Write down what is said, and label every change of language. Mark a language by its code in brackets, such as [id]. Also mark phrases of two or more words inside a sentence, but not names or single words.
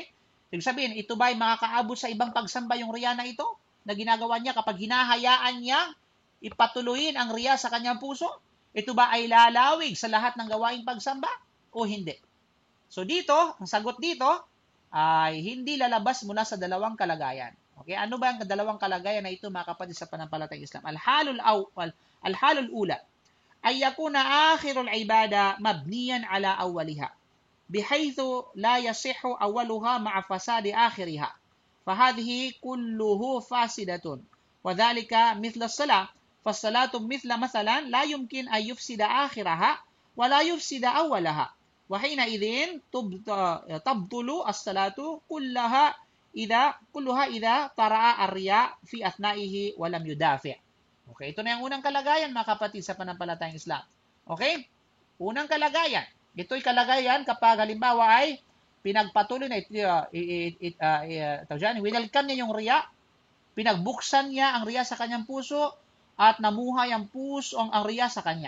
[tl] Ibig sabihin, ito ba ay makakaabot sa ibang pagsamba yung riya na ito na ginagawa niya kapag hinahayaan niya ipatuloyin ang riya sa kanyang puso? Ito ba ay lalawig sa lahat ng gawaing pagsamba o hindi? So dito, ang sagot dito ay hindi lalabas mula sa dalawang kalagayan. [en] Okay? [tl] Ano ba ang dalawang kalagayan na ito mga kapatid sa panampalatayang Islam? [ar] الحال الأولى. أن يكون آخر العبادة مبنيا على أولها بحيث لا يصح أولها مع فساد آخرها فهذه كله فاسدة وذلك مثل الصلاة فالصلاة مثلا لا يمكن أن يفسد آخرها ولا يفسد أولها وحينئذ تبطل الصلاة كلها إذا طرأ الرياء في أثنائه ولم يدافع'. [tl] Okay, ito na yung unang kalagayan mga kapatid sa pananampalatayang Islam. Okay? Unang kalagayan. Ito'y kalagayan kapag halimbawa ay pinagpatuloy na winelcome niya yung riya, pinagbuksan niya ang riya sa kanyang puso, at namuhay ang riya sa kanya.